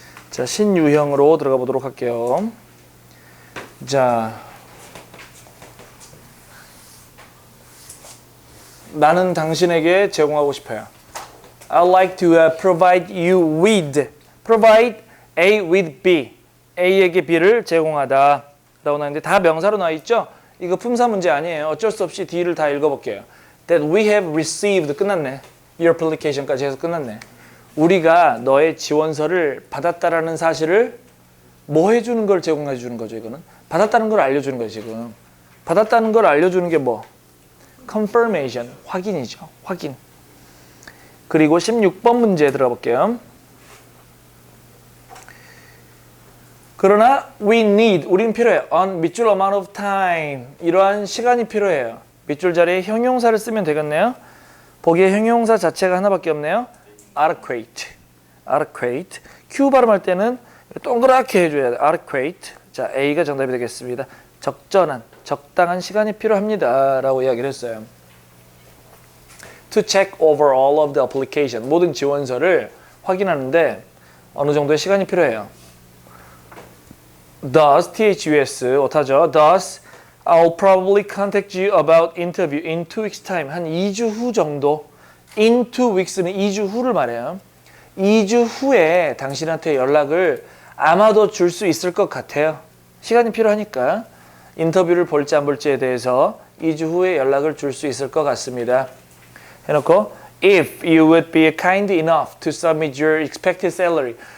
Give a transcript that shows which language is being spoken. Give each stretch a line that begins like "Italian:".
Korean: 자, 신유형으로 들어가 보도록 할게요. 자, 나는 당신에게 제공하고 싶어요.
English: I'd like to provide you with. Provide A with B.
Korean: A에게 B를 제공하다. 라고 나왔는데 다 명사로 나와 있죠? 이거 품사 문제 아니에요. 어쩔 수 없이 D를 다 읽어볼게요.
English: That we have received.
Korean: 끝났네.
English: Your application
Korean: 까지 해서 끝났네. 우리가 너의 지원서를 받았다라는 사실을 뭐 해주는 걸 제공해 주는 거죠, 이거는? 받았다는 걸 알려주는 거예요, 지금. 받았다는 걸 알려주는 게 뭐? confirmation, 확인이죠. 확인. 그리고 16번 문제에 들어가 볼게요. 그러나
English: we need,
Korean: 우리는 필요해요. on 밑줄
English: amount of time,
Korean: 이러한 시간이 필요해요. 밑줄 자리에 형용사를 쓰면 되겠네요. 보기에 형용사 자체가 하나밖에 없네요.
English: adequate, adequate.
Korean: Q 발음할 때는 동그랗게 해줘야 돼요.
English: adequate.
Korean: 자, A가 정답이 되겠습니다. 적절한, 적당한 시간이 필요합니다. 라고 이야기를 했어요.
English: To check over all of the application.
Korean: 모든 지원서를 확인하는데 어느 정도의 시간이 필요해요.
English: Thus, THUS, 오타죠. Thus, I'll probably contact you about interview in 2 weeks time.
Korean: 한 2주 후 정도.
English: In 2weeks
Korean: 는 2주 후를 말해요. 2주 후에 당신한테 연락을 아마도 줄 수 있을 것 같아요. 시간이 필요하니까 인터뷰를 볼지 안 볼지에 대해서 2주 후에 연락을 줄 수 있을 것 같습니다. 해놓고
English: If you would be kind enough to submit your expected salary.